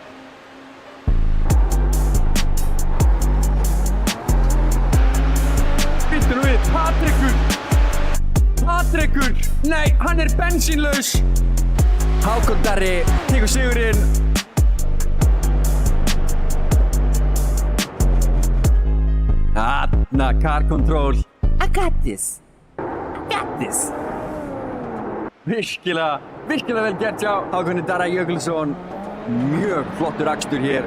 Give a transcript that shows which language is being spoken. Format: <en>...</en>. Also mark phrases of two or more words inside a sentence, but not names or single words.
<is>Býttu nú við, Patrikur! Nei, hann er bensínlaus! Hákon Darri tekur sigurinn. Þarna,</is> <en>car control. I got this.</en> <is>Virkilega vel gert hjá Hákoni Darra Jökulsson. Mjög flottur akstur hér.</is>